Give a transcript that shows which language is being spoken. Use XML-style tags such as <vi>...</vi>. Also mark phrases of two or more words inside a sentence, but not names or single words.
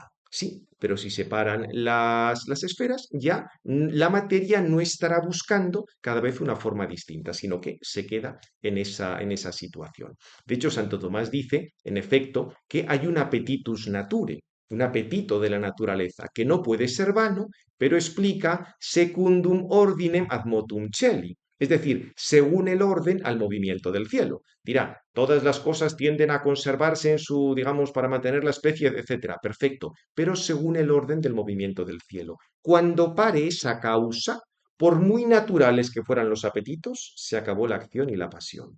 <es>Sí, pero si separan las esferas, ya la materia no estará buscando cada vez una forma distinta, sino que se queda en esa situación. De hecho, Santo Tomás dice, en efecto, que hay un</es> <la>appetitus nature,</la> <es>un apetito de la naturaleza, que no puede ser vano, pero explica</es> <la>secundum ordinem ad motum celi,</la> <es>es decir, según el orden al movimiento del cielo. Dirá, todas las cosas tienden a conservarse en su, digamos, para mantener la especie, etcétera. Perfecto, pero según el orden del movimiento del cielo. Cuando pare esa causa, por muy naturales que fueran los apetitos, se acabó la acción y la pasión.</es>